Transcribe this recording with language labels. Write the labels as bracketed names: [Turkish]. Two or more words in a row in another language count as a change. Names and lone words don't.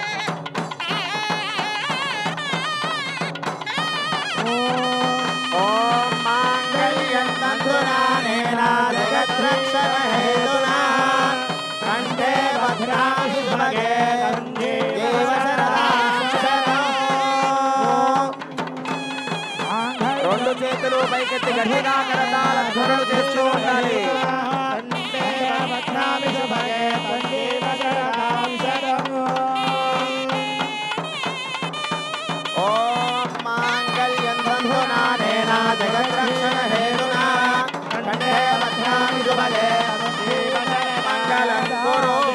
[Sanskrit] ఓం जगद्रक्षण हेतुना कंठे भद्राणि सुभगे देव [Telugu] రెండు చేతులు పైకెత్తి గట్టిగా కరతాళ ధ్వనులు చేస్తూ ఉండాలి. [Sanskrit] ఓం మాంగళ్యం ధనునానేన జగద్రక్షణ హేతునా కంఠే భద్రాణి శుభగే మంగళం కురు.